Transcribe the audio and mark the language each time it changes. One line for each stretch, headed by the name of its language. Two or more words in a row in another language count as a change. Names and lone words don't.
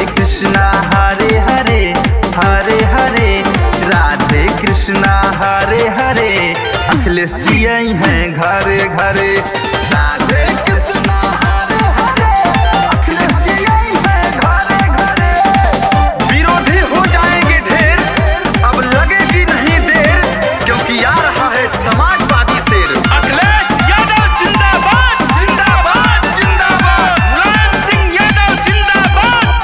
Hindi: कृष्णा हरे हरे हरे हरे, राधे कृष्णा हरे हरे। अखिलेश जी आई हैं घरे घरे, राधे कृष्णा हरे हरे, अखिलेश जी आई हैं घरे घरे। विरोधी हो जाएंगे ढेर, अब लगेगी नहीं देर, क्योंकि आ रहा है समाजवादी शेर। अखिलेश यादव जिंदाबाद जिंदाबाद जिंदाबाद, मुलायम सिंह यादव जिंदाबाद